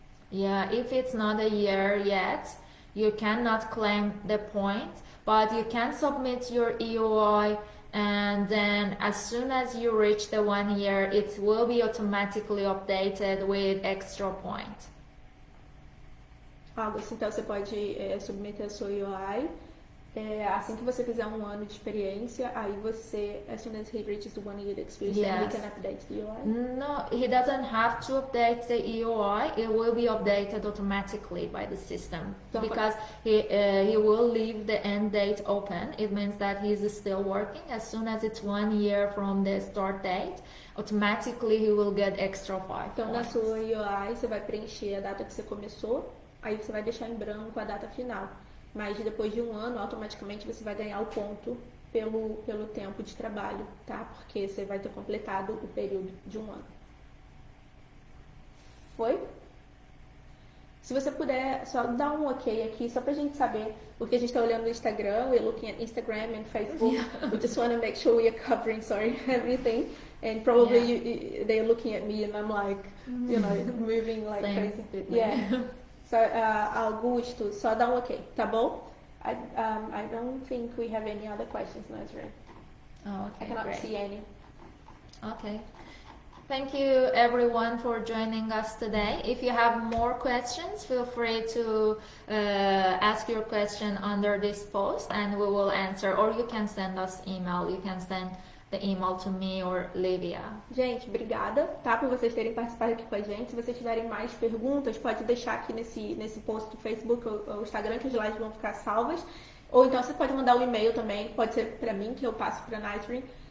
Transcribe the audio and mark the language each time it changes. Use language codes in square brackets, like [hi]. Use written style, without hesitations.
[en] Yeah, if it's not a year yet, you cannot claim the points, but you can submit your EOI, and then as soon as you reach the 1 year, it will be automatically updated with extra point. [pt] August, então você pode submeter a sua EOI. Assim que você fizer 1 ano de experiência, aí você, [en] as soon as he reaches the 1 year experience, then he can update the EOI? No, he doesn't have to update the EOI. It will be updated automatically by the system, because he will leave the end date open. It means that he's still working. As soon as it's 1 year from the start date, automatically he will get extra 5 [pt] Então, [en] points. [pt] na sua EOI, você vai preencher a data que você começou, aí você vai deixar em branco a data final. Mas depois de 1 ano, automaticamente você vai ganhar o ponto pelo tempo de trabalho, tá? Porque você vai ter completado o período de 1 ano. Foi? Se você puder, só dar um ok aqui, só pra gente saber, porque a gente tá olhando no Instagram, [en] we're looking at Instagram and Facebook. We just want to make sure we are covering, everything. And probably they're looking at me and I'm like, moving like crazy. Yeah. [pt] So, Augusto, só dá um ok, tá bom? [en] I don't think we have any other questions, Nazra. Oh, okay, I cannot great. see any. Okay. Thank you everyone for joining us today. If you have more questions, feel free to ask your question under this post and we will answer, or you can send us email. You can send the email to me or Livia. [pt] Gente, obrigada, tá, por vocês terem participado aqui com a gente. Se vocês tiverem mais perguntas, pode deixar aqui nesse post do Facebook ou Instagram, que as lives vão ficar salvas. Ou então você pode mandar um e-mail também, pode ser pra mim, que eu passo pra Nightwing.